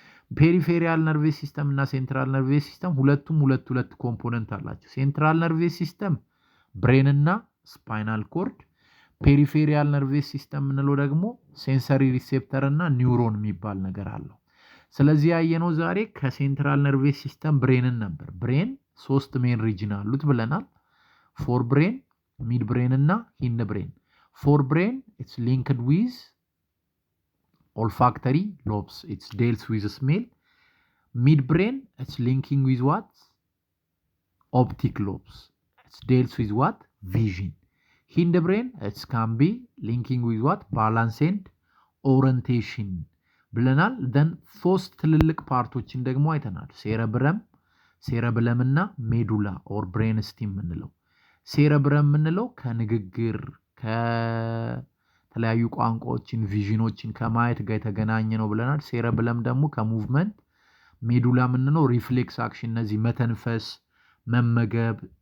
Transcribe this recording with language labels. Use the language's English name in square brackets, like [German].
[Amharic] ፔሪፌሪያል ነርቬስ ሲስተም እና ሴንትራል ነርቬስ ሲስተም ሁለቱም ሁለት ኮምፖነንት አላቸው። ሴንትራል ነርቬስ ሲስተም ብሬን እና ስፓይናል ኮርድ፣ ፔሪፌሪያል ነርቬስ ሲስተም የምንለው ደግሞ ሴንሰሪ ሪሴፕተር እና ኒውሮን የሚባል ነገር አለው። ስለዚህ ያየነው ዛሬ ከሴንትራል ነርቬስ ሲስተም ብሬንን ነበር። ብሬን 3 ሜን ሪጅን አሉት ብለናል። [English] ፎር ብሬን፣ ሚድ ብሬን እና ሂንድ ብሬን። ፎር ብሬን ኢትስ ሊንክድ ዊዝ olfactory lobes, it deals with smell. Midbrain, it's linking with what? Optic lobes, it deals with what? Vision. Hindbrain, it can be linking with what? Balance and orientation [Amharic] ብለናል። then ሶስት ትልልቅ ፓርቶችን ደግሞ አይተናል። ሴረብረም እና ሜዱላ ኦር ብሬን ስቲም የምንለው። ሴረብረም የምንለው ከንግግር ከተለያዩ ቋንቋዎችን ቪዥኖችን ከማየት ጋር የተገናኘ ነው ብለናል። ሴረብለም ደግሞ ከሙቭመንት፣ ሜዱላ የምንለው ሪፍሌክስ አክሽን፣ እነዚህ መተንፈስ፣ መመገብ፣